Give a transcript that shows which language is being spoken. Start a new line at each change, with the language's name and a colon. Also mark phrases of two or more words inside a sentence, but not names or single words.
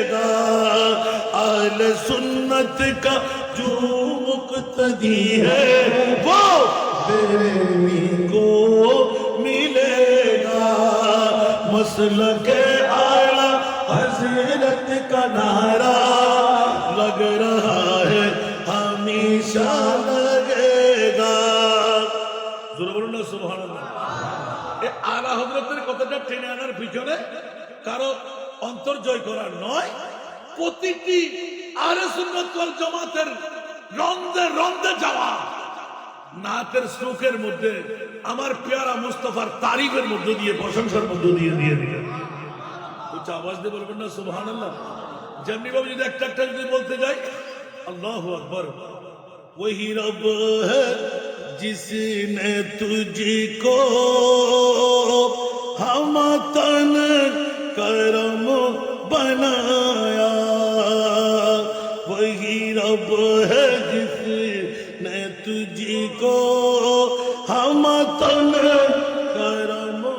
Urdu: گا اہل سنت کا جو مقتدی ہے وہ بریلی کو ملے گا مسلک اعلی حضرت کا نعرہ لگ رہا ہے ہمیشہ لگے
Bangla: گا জোরে বলুন না সুবহানাল্লাহ এই আলা হযরতের কথাটা টেনে আনার পিছনে কারো অন্তর জয় করার নয় প্রতিটি আহলে সুন্নাত ওয়াল জামাতের রন্দে রন্দে যাওয়া নাতের শ্লোকের মধ্যে আমার পেয়ারা মুস্তাফার তারিফের মধ্যে দিয়ে প্রশংসার মধ্যে দিয়ে দিলেন উচ্চ আওয়াজ দিয়ে বলবেন না সুবহানাল্লাহ যেমনি ভাবে যদি একটা একটা যদি বলতে যাই
Arabic: الله أكبر
Urdu: وہی رب ہے جس نے تجھ کو ہمہ تن کرم بنایا وہی رب ہے جس نے تجھ کو ہمہ تن کرم